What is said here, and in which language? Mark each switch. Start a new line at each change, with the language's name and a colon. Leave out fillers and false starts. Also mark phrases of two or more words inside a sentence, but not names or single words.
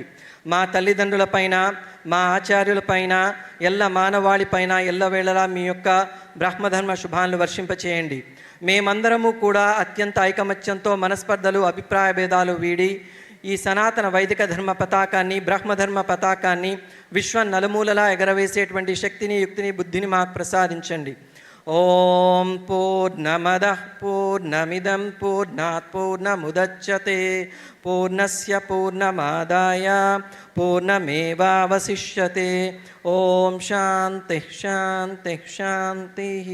Telugu: మా తల్లిదండ్రులపైన, మా ఆచార్యులపైన, ఎల్ల మానవాళిపైన ఎల్లవేళలా మీ యొక్క బ్రహ్మధర్మ శుభాలను వర్షింపచేయండి. మేమందరము కూడా అత్యంత ఐకమత్యంతో మనస్పర్ధలు, అభిప్రాయ భేదాలు వీడి ఈ సనాతన వైదిక ధర్మ పతాకాన్ని, బ్రహ్మధర్మ పతాకాన్ని విశ్వం నలుమూలలా ఎగరవేసేటువంటి శక్తిని, యుక్తిని, బుద్ధిని మాకు ప్రసాదించండి.
Sanskrit: ॐ पूर्णमदः पूर्णमिदं पूर्णात् पूर्णमुदच्यते पूर्णस्य पूर्णमादाय पूर्णमेवावशिष्यते ॐ शान्तिः शान्तिः शान्तिः.